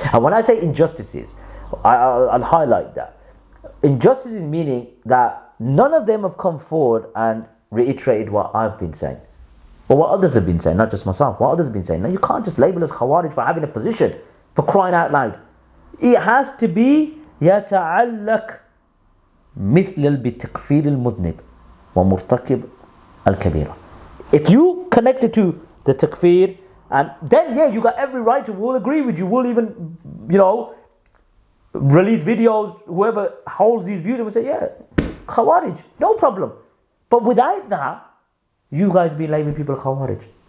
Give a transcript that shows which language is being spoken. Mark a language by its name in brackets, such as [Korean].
[English] And when I say injustices, I'll highlight that. Injustices meaning that none of them have come forward and reiterated what I've been saying, or what others have been saying, not just myself, what others have been saying. Now you can't just label us Khawarij for having a position, for crying out loud. It has to be [Arabic] يتعلق مثل بتكفير المذنب ومرتكب الكبيرة. [English] If you connect it to the takfir, and then you got every right to, we'll agree with you, we'll even, release videos, whoever holds these views, and will say, Khawarij, no problem. But without that, you guys be labeling people Khawarij.